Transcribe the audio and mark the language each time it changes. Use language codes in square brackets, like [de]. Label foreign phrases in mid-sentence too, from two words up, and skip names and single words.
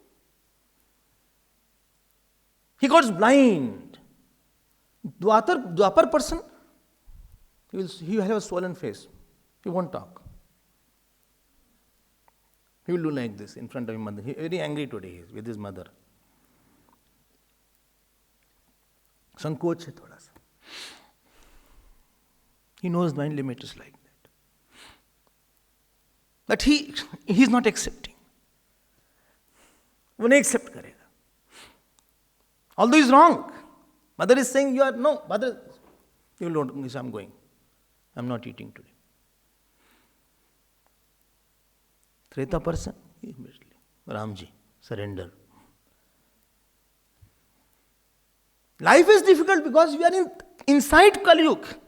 [en] He got blind. Dwapar person, he will have a swollen face. He won't talk. He will do like this in front of his mother. He is very angry today he is with his mother. [hi] संकोच है थोड़ा सा. [en] He knows my limit is like that. But he is not accepting. [hi] वो नहीं accept करेगा. [en] Although he is wrong. Mother is saying, no, mother, you will not, I'm going. I'm not eating today. Treta person, immediately, Ramji, surrender. Life is difficult because we are inside Kali Yuga.